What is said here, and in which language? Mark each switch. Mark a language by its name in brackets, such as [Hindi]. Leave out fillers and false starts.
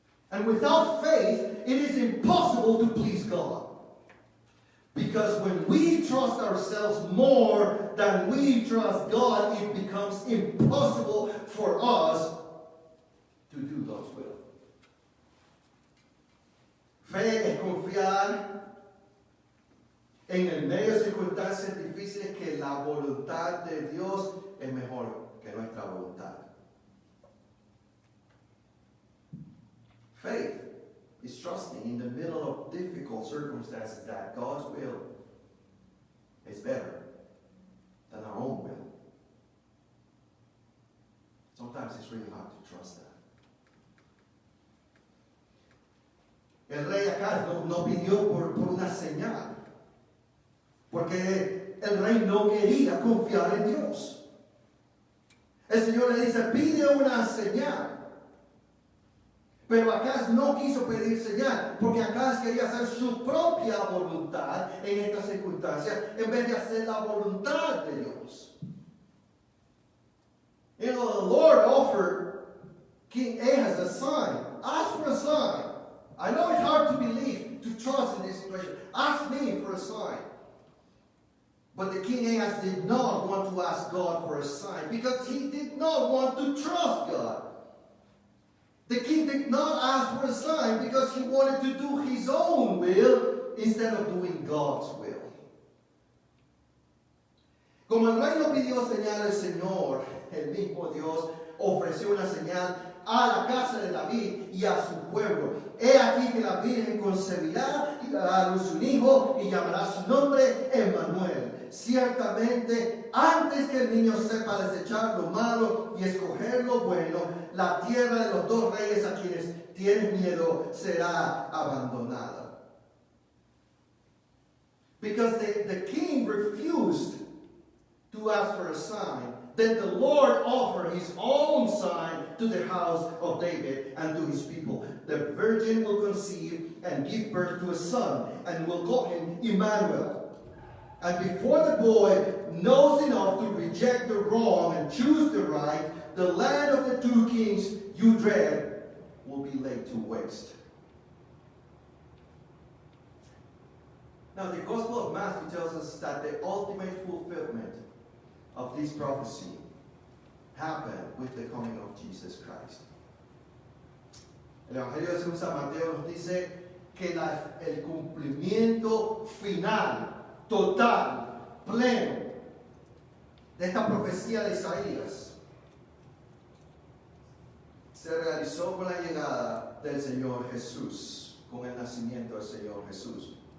[English] And without faith, it is impossible to please God. Because when we trust ourselves more than we trust God, it becomes impossible for us to do God's will. [Spanish] Fe es confiar en el medio de circunstancias difíciles que la voluntad de Dios es mejor que nuestra voluntad. [English] Faith is trusting in the middle of difficult circumstances that God's will is better than our own will. Sometimes it's really hard to trust that. [Spanish] El rey Acaz no pidió por una señal, porque el rey no quería confiar en Dios. El Señor le dice, pide una señal. Pero Acaz no quiso pedir señal, porque Acaz quería hacer su propia voluntad en esta circunstancia, en vez de hacer la voluntad de Dios. [English] You know, the Lord offered King Ahaz a sign. Ask for a sign. I know it's hard to believe, to trust in this situation. Ask me for a sign. But the King Ahaz did not want to ask God for a sign because he did not want to trust God. The king did not ask for a sign because he wanted to do his own will instead of doing God's will. [Spanish] Como el rey no pidió señal, el Señor, el mismo Dios, ofreció una señal a la casa de David y a su pueblo. He aquí que la Virgen concebirá y dará a luz un hijo y llamará su nombre Emmanuel. Ciertamente, antes que el niño sepa desechar lo malo y escoger lo bueno, la tierra de los dos reyes a quienes tienen miedo será abandonada. [English] Because the king refused to ask for a sign, then the Lord offered his own sign to the house of David and to his people. The virgin will conceive and give birth to a son, and will call him Emmanuel. And before the boy knows enough to reject the wrong and choose the right, the land of the two kings you dread will be laid to waste. Now, the Gospel of Matthew tells us that the ultimate fulfillment of this prophecy happened with the coming of Jesus Christ. [Spanish] El Evangelio de San Mateo nos dice que el cumplimiento final, total, pleno de esta profecía de Isaías se realizó con la llegada del Señor Jesús, con el nacimiento del Señor Jesús.